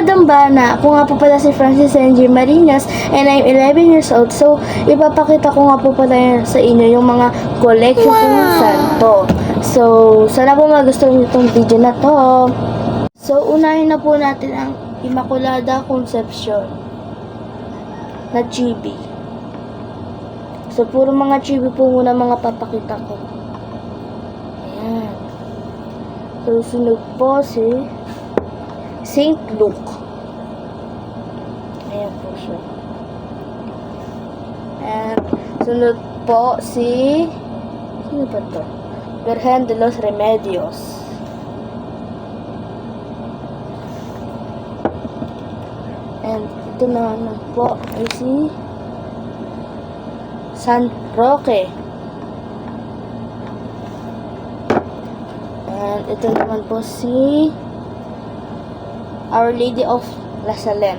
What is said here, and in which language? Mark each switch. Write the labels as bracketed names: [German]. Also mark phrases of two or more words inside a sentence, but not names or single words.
[Filipino] ba na ako nga po pala si Francis N.G. [English] Marinas and I'm 11 years old. So, [Filipino] ipapakita ko nga po pala sa inyo yung mga collection ko ng santo. So, sana po magustuhan niyo itong video na to. So, unahin na po natin ang Immaculada Concepcion na chibi. So, puro mga chibi po muna mga papakita ko. Ayan. So, sunod po si Saint Luke. Ayan po siya. And sunod po si sino ba to? Virgen de los Remedios. And ito naman po ay si San Roque. And ito naman po si Our Lady of La Salem.